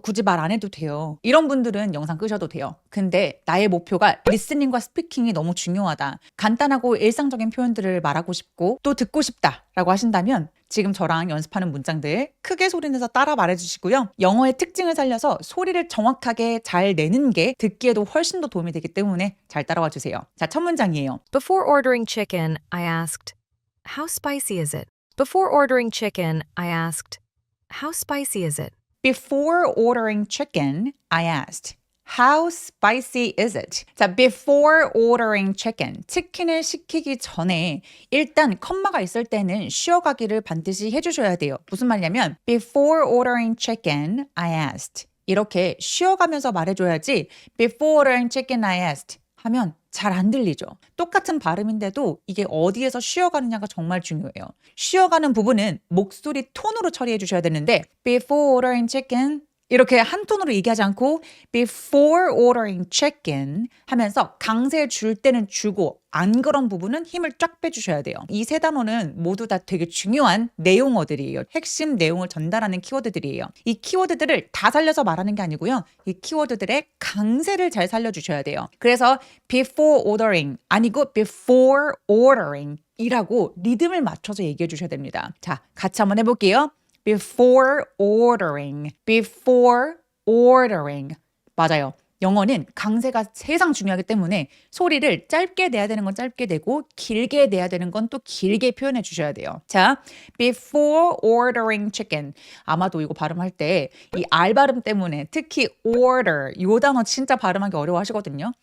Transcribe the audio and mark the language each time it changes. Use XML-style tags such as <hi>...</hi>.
<ko>굳이 말 안 해도 돼요. 이런 분들은 영상 끄셔도 돼요. 근데 나의 목표가 리스닝과 스피킹이 너무 중요하다. 간단하고 일상적인 표현들을 말하고 싶고 또 듣고 싶다라고 하신다면 지금 저랑 연습하는 문장들 크게 소리내서 따라 말해주시고요. 영어의 특징을 살려서 소리를 정확하게 잘 내는 게 듣기에도 훨씬 더 도움이 되기 때문에 잘 따라와 주세요. 자, 첫 문장이에요.</ko> <en>Before ordering chicken, I asked, "How spicy is it?" Before ordering chicken, I asked, "How spicy is it?" Before ordering chicken, I asked, How spicy is it? 자, before ordering chicken.</en> <ko>치킨을 시키기 전에 일단 컴마가 있을 때는 쉬어가기를 반드시 해주셔야 돼요. 무슨 말이냐면</ko> <en>before ordering chicken, I asked.</en> <ko>이렇게 쉬어가면서 말해줘야지</ko> <en>before ordering chicken, I asked</en> <ko>하면 잘 안 들리죠. 똑같은 발음인데도 이게 어디에서 쉬어가느냐가 정말 중요해요. 쉬어가는 부분은 목소리 톤으로 처리해 주셔야 되는데</ko> <en>before ordering chicken</en> <ko>이렇게 한 톤으로 얘기하지 않고 before ordering chicken 하면서 강세 줄 때는 주고 안 그런 부분은 힘을 쫙 빼주셔야 돼요. 이 세 단어는 모두 다 되게 중요한 내용어들이에요. 핵심 내용을 전달하는 키워드들이에요. 이 키워드들을 다 살려서 말하는 게 아니고요. 이 키워드들의 강세를 잘 살려주셔야 돼요. 그래서</ko> <en>before ordering</en> <ko>아니고 before ordering 이라고 리듬을 맞춰서 얘기해 주셔야 됩니다. 자, 같이 한번 해볼게요.</ko> <en>Before ordering, before ordering.</en> <ko>맞아요. 영어는 강세가 세상 중요하기 때문에 소리를 짧게 내야 되는 건 짧게 내고 길게 내야 되는 건 또 길게 표현해 주셔야 돼요.</ko> <en>자, before ordering chicken.</en> <ko>아마도 이거 발음할 때 이 R 발음 때문에 특히 order 이 단어 진짜 발음하기 어려워하시거든요.</ko>